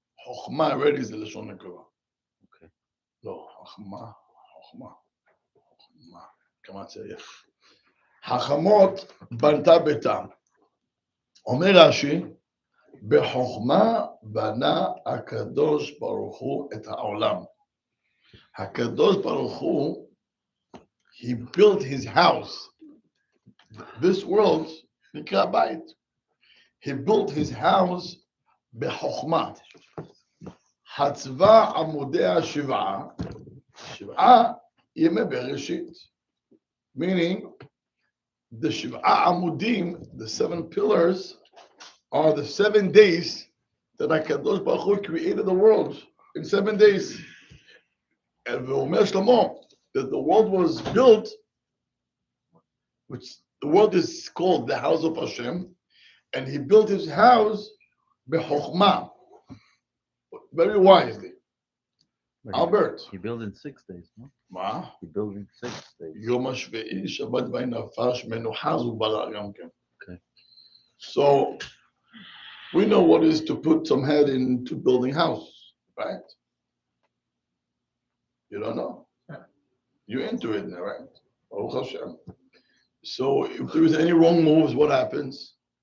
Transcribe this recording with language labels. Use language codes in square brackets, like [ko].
[he] חוכמה already זה לשון נקבה. לא, חוכמה. כמה צריך. החוכמות בנתה ביתה. אומר רש"י, בחוכמה בנה הקדוש ברוך הוא את העולם. [en] הקדוש ברוך הוא, he built his house. This world נקרא בית. He built his house בחוכמה. [he] חצבה עמודיה שבעה, שבעה ימי בראשית. [en] Meaning, the שבעה עמודים, the 7 pillars, are the 7 days that HaKadosh Baruch Hu created the world in 7 days. And V'omer Shlomo, that the world was built, which the world is called the house of Hashem, and he built his house b'chokhmah, very wisely. Albert. He built in 6 days, no? [he] מה? [en] He built in 6 days. [he] יום השביעי, שבת וינפש, מנוחה זו ברא גם כן. [en] Okay. So, we know what it is to put some head into building house, right? You don't know? You're into it now, right? Baruch Hashem. So, if there is any wrong moves, what happens?